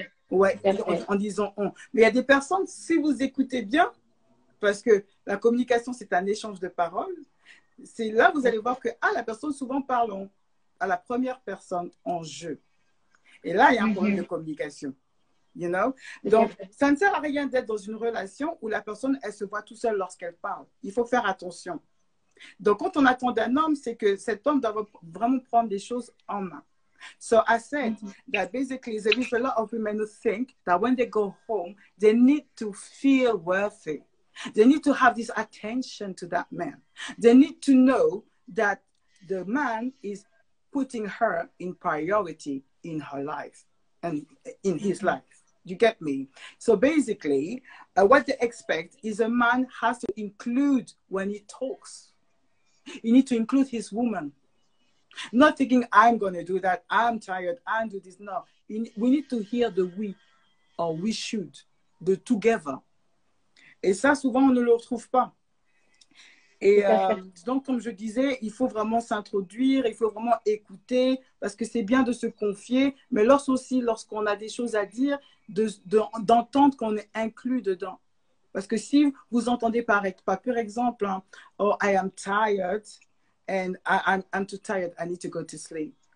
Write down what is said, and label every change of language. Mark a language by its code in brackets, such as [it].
[fr] Ouais, en disant on. Mais il y a des personnes, si vous écoutez bien, parce que la communication, c'est un échange de paroles, c'est là vous allez voir que la personne souvent parle à la première personne en je. Et là, il y a un problème de communication. [en] You know? [fr] Donc, ça ne sert à rien d'être dans une relation où la personne, elle se voit tout seule lorsqu'elle parle. Il faut faire attention. Donc, quand on attend d'un homme, c'est que cet homme doit vraiment prendre des choses en main. [en] So I said that basically there is a lot of women who think that when they go home, they need to feel worthy. They need to have this attention to that man. They need to know that the man is putting her in priority in her life and in his life. You get me? So basically, what they expect is a man has to include when he talks. You need to include his woman. Not thinking, I'm going to do that, I'm tired, I'm do this. No, we need to hear the we or we should, the together. [fr] Et ça, souvent, on ne le retrouve pas. Et donc, comme je disais, il faut vraiment s'introduire, il faut vraiment écouter, parce que c'est bien de se confier, mais lorsqu'on a des choses à dire, d'entendre qu'on est inclus dedans. Parce que si vous entendez par exemple, [en] oh, I am tired, and I'm too tired, I need to go to sleep.